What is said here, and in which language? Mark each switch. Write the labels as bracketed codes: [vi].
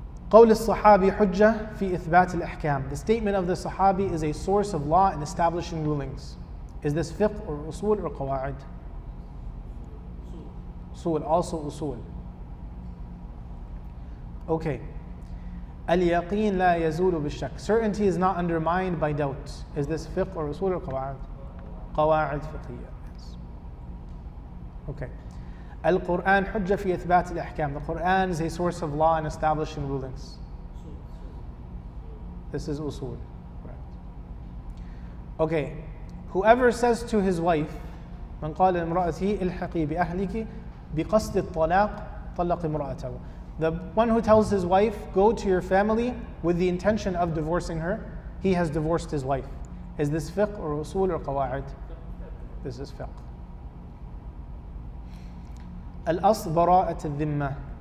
[ar] قول الصحابي حجة في إثبات الأحكام. [en] The statement of the Sahabi is a source of law in establishing rulings. Is this fiqh or usul or qawa'id? Usul, also usul. [ar] Okay. اليقين لا يزول بالشك. [en] Certainty is not undermined by doubt. Is this fiqh or usul or qawa'id? [ar] قواعد فقهية. [en] Yes. Okay. [ar] القرآن حجة في إثبات الأحكام. [en] The Quran is a source of law in establishing rulings. This is usul. Right. Okay. Whoever says to his wife, [ar] من قال لامرأته الحقي بأهلك بقصد الطلاق طلق امرأته. [en] The one who tells his wife, go to your family with the intention of divorcing her, he has divorced his wife. Is this fiqh or usul or qawa'id? This is fiqh. [ar] Al-asl bara'at al-dhimma.